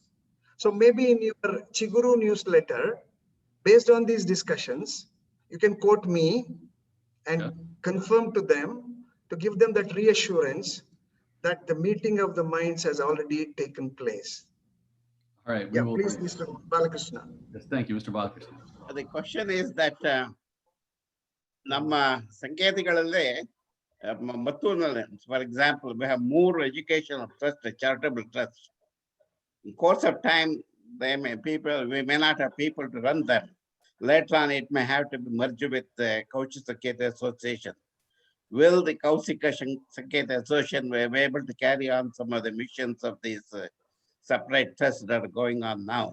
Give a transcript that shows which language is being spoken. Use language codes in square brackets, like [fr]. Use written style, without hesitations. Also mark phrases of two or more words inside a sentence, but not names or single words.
[en] So maybe in your Chiguru newsletter, based on these discussions, you can quote me and confirm to them, to give them that reassurance that the meeting of the minds has already taken place. All right. Yeah, please, Mr. Balakrishna. Yes, thank you, Mr. Balakrishna. The question is that [kn] ನಮ್ಮ ಸಂಕೇತಿಗಳಲ್ಲಿ ಮತ್ತೂರಿನಲ್ಲಿ, [en] for example, we have more educational trust, charitable trust. In course of time, we may not have people to run them. Later on, it may have to be merged with the Kowshika Association. Will the Kowshika Sankethi Association be able to carry on some of the missions of these separate trusts that are going on now?